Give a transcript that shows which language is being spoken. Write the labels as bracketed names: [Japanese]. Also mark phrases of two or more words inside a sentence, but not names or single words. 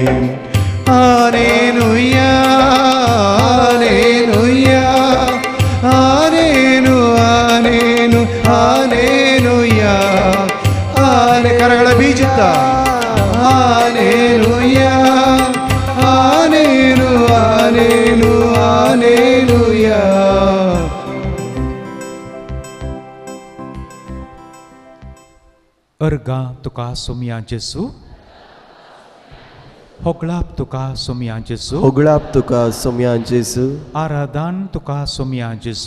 [Kannada] ಹಾಲೆಲೂಯ ಹಾಲೆಲೂಯ ಹಾಲೆಲು ಹಾಲೆಲು ಹಾಲೆಲೂಯ. ಹಾಲೆ ಕರಗಳ ಬೀಜಿತ ಹಾಲೆಲೂಯ ಹಾಲೆಲು ಹಾಲೆಲು ಹಾಲೆಲೂಯ. [Konkani] अर्गा तुका सोम्या जेसू. होगळाप तुका सोम्या जेसू. होगळाप तुका सोम्या जेसू. आराधन तुका सोम्या जेसू.